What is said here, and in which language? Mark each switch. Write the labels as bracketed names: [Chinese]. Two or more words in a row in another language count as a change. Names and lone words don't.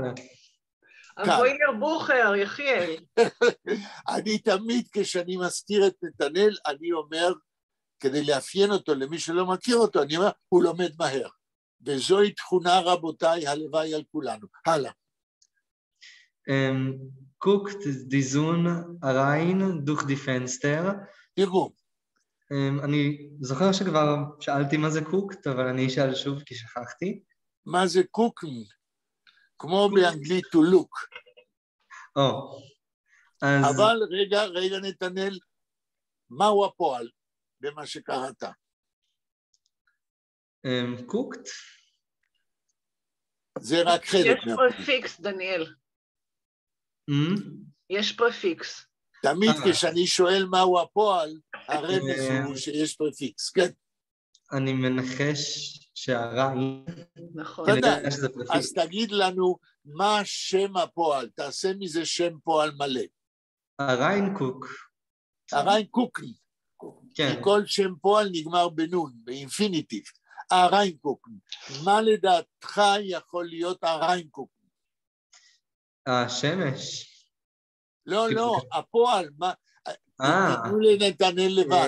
[Hebrew] אבוילר בוכר, יחיאל. אני תמיד, כשאני מזכיר את נתנאל, אני אומר, כדי לאפיין אותו, למי שלא מכיר אותו, אני אומר, הוא לומד מהר. וזוהי תכונה, רבותיי, הלוואי על כולנו. הלאה. [German] guckt die Sonne rein durch die Fenster. [Hebrew] תראו. אני זוכר שכבר שאלתי מה זה קוקט, אבל אני אשאל שוב כי שכחתי. מה זה קוקן? כמו באנגלית [English] to look. [Hebrew] אבל רגע נתנאל, מהו הפועל במה שקראת? קוקט? זה רק חלק. יש פרפיקס, דניאל. יש פרפיקס. תמיד כשאני שואל מהו הפועל, הרמז הוא שיש פרפיקס, כן? אני מנחש שהרעי... נכון. אז תגיד לנו מה שם הפועל, תעשה מזה שם פועל מלא. [German] herein guck. herein gucken. [Hebrew] כן. כי כל שם פועל נגמר בנון, באינפיניטיב. [German] herein gucken. [Hebrew] מה לדעתך יכול להיות [German] herein gucken? [Hebrew] השמש. לא, הפועל, תתנו לנתנאל לבד.